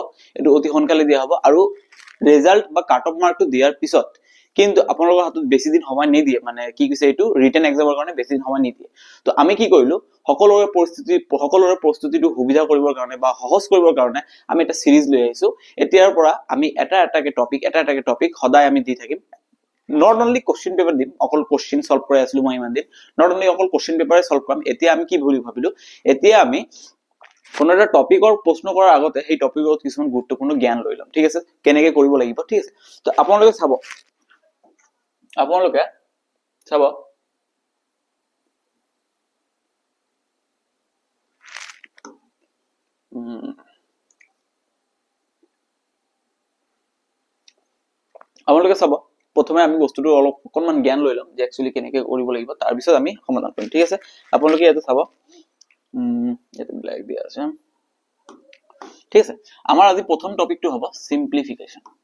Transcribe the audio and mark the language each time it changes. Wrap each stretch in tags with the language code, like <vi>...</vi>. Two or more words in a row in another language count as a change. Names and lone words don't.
<as>এটো অতি সোনকালে দিয়া হ'ব আৰু ৰিজাল্ট বা</as> <en>cut off mark</en> <as>দিয়াৰ পিছত কিন্তু আপোনালোকৰ হাতত বেছি দিন সময় নিদিয়ে মানে কি কৈছে এটো</as> <en>written exam</en> <as>কাৰণে বেছি দিন সময় নিদিয়ে তো আমি কি কৰিলো সকলোৰে প্ৰস্তুতিটো সুবিধা কৰিবৰ কাৰণে বা সহজ কৰিবৰ কাৰণে আমি এটা সিৰিজ লৈ আহিছো এতিয়াৰ পৰা আমি এটা এটাকে টপিক সদায় আমি দি থাকিম</as> <en>not only question paper</en> <as>dim অকল</as> <en>question solve</en> <as>কৰি আসলো মই ইমান দিন</as> <en>not only</en> <as>অকল</as> <en>question paper solve</en> <as>কৰাম এতিয়া আমি কি বুলি ভাবিলো এতিয়া আমি কোন এটা টপিকৰ প্ৰশ্ন কৰাৰ আগতে সেই টপিকৰ কিছুমান গুৰুত্বপূৰ্ণ জ্ঞান লৈ লম ঠিক আছে কেনেকৈ কৰিব লাগিব ঠিক আছে তো আপোনালোকে চাব আপোনালোকে চাব প্ৰথমে আমি বস্তুটো অলপ অকনমান জ্ঞান লৈ লম যে একচুয়ালি কেনেকৈ কৰিব লাগিব তাৰ পিছত আমি সমাধান কৰিম ঠিক আছে আপোনালোকে এটা চাব এটা ব্ল্যাক দিয়া আছে ঠিক আছে আমাৰ আজি প্ৰথম টপিকটো হ'ব সিম্পলিফিকেশন</as>